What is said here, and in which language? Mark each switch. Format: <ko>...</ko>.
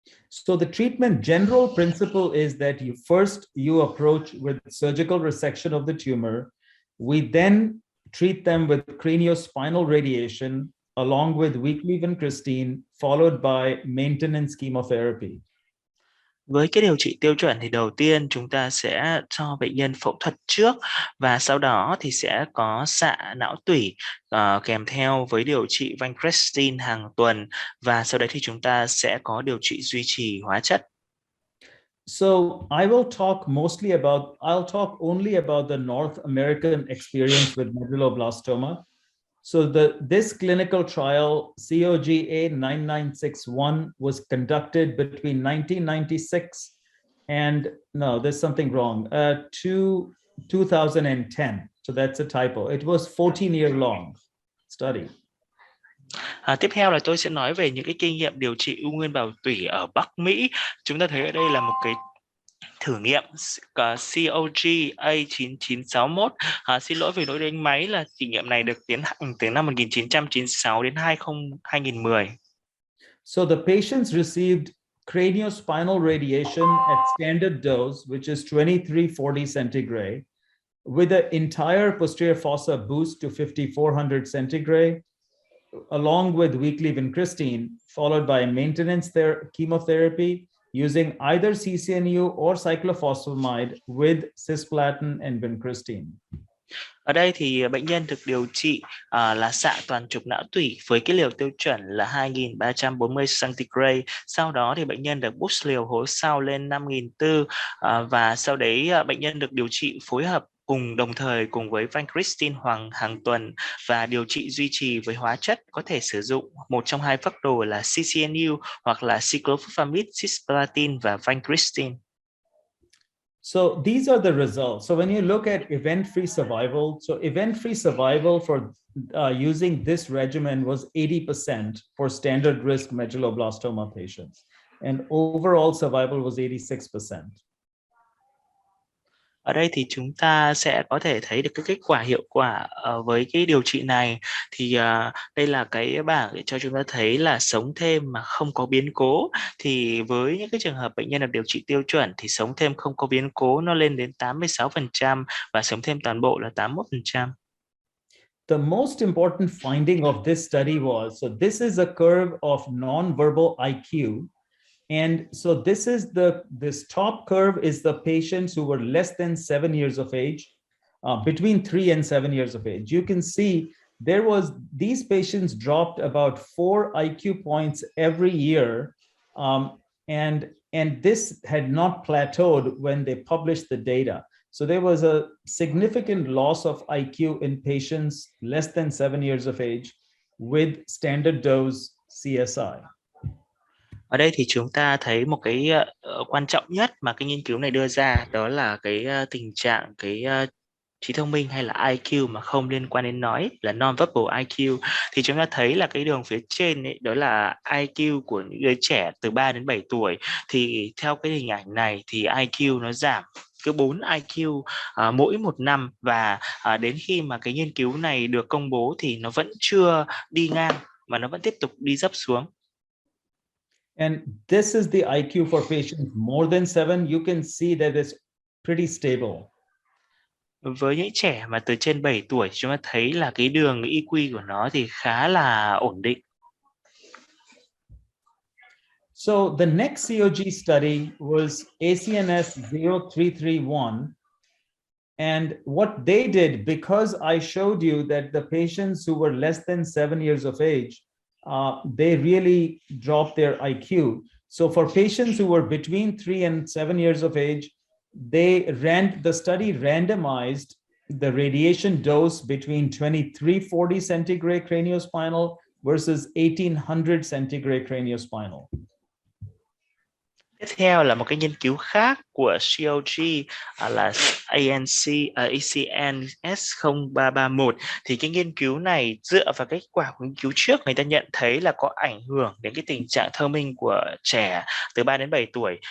<en>So the treatment general principle is that you approach with surgical resection of the tumor. We then treat them with craniospinal radiation along with weekly vincristine, followed by maintenance chemotherapy.</en> <vi>Với cái điều trị tiêu chuẩn thì đầu tiên chúng ta sẽ cho bệnh nhân phẫu thuật trước, và sau đó thì sẽ có xạ não tủy kèm theo với điều trị vincristine hàng tuần, và sau đấy thì chúng ta sẽ có điều trị duy trì hóa chất.</vi> <en>So I'll talk only about the North American experience with medulloblastoma. So this clinical trial, COGA9961, was conducted between 1996 and, no, there's something wrong, 2010. So that's a typo. It was 14-year-long study.</en> <vi>Tiếp theo là tôi sẽ nói về những cái kinh nghiệm điều trị u nguyên bào tủy ở Bắc Mỹ. Chúng ta thấy ở đây là một cái thử nghiệm COGA9961. Xin lỗi về lỗi đánh máy, là thử nghiệm này được tiến hành từ năm 1996 đến 2010.</vi> <en>So the patients received craniospinal radiation at standard dose, which is 2340 centigrade, with the entire posterior fossa boost to 5400 centigrade, along with weekly vincristine, followed by maintenance chemotherapy using either CCNU or cyclophosphamide with cisplatin and vincristine.</en> <vi>Ở đây thì bệnh nhân được điều trị là xạ toàn trục não tủy với cái liều tiêu chuẩn là 2.340 centigrade. Sau đó thì bệnh nhân được boost liều hố sau lên 5.400 và sau đấy bệnh nhân được điều trị phối hợp đồng thời cùng với vincristine hàng tuần và điều trị duy trì với hóa chất có thể sử dụng một trong hai phác đồ là CCNU hoặc là cyclophosphamide, cisplatin và vincristine.</vi> <en>So these are the results. So when you look at event-free survival, so event-free survival for using this regimen was 80% for standard risk medulloblastoma patients, and overall survival was 86%.</en> <vi>Ở đây thì chúng ta sẽ có thể thấy được cái kết quả hiệu quả với cái điều trị này. Thì đây là cái bảng để cho chúng ta thấy là sống thêm mà không có biến cố. Thì với những cái trường hợp bệnh nhân được điều trị tiêu chuẩn thì sống thêm không có biến cố nó lên đến 86% và sống thêm toàn bộ là 81%.</vi> <en>The most important finding of this study was, so this is a curve of non-verbal IQ. And so this top curve is the patients who were less than 7 years of age, between 3 and 7 years of age. You can see these patients dropped about 4 IQ points every year. And this had not plateaued when they published the data. So there was a significant loss of IQ in patients less than 7 years of age with standard dose CSI.</en> <vi>Ở đây thì chúng ta thấy một cái quan trọng nhất mà cái nghiên cứu này đưa ra đó là cái tình trạng trí thông minh hay là IQ mà không liên quan đến nói là non-verbal IQ. Thì chúng ta thấy là cái đường phía trên ấy, đó là IQ của những đứa trẻ từ 3 đến 7 tuổi. Thì theo cái hình ảnh này thì IQ nó giảm cứ 4 IQ mỗi một năm và đến khi mà cái nghiên cứu này được công bố thì nó vẫn chưa đi ngang mà nó vẫn tiếp tục đi dấp xuống.</vi> <en>And this is the IQ for patients more than 7. You can see that it's pretty stable.</en> <vi>Với những trẻ mà từ trên 7 tuổi, chúng ta thấy là cái đường IQ của nó thì khá là ổn định.</vi> <en>So the next COG study was ACNS 0331. And what they did, because I showed you that the patients who were less than 7 years of age, they really dropped their IQ. So for patients who were between 3 and 7 years of age, the study randomized the radiation dose between 2340 centigrade craniospinal versus 1800 centigrade craniospinal.</en> <vi>Tiếp theo là một cái nghiên cứu khác của COG là ACNS 0331. Thì cái nghiên cứu này dựa vào kết quả của nghiên cứu trước, người ta nhận thấy là có ảnh hưởng đến cái tình trạng thông minh của trẻ từ 3 đến 7 tuổi.</vi>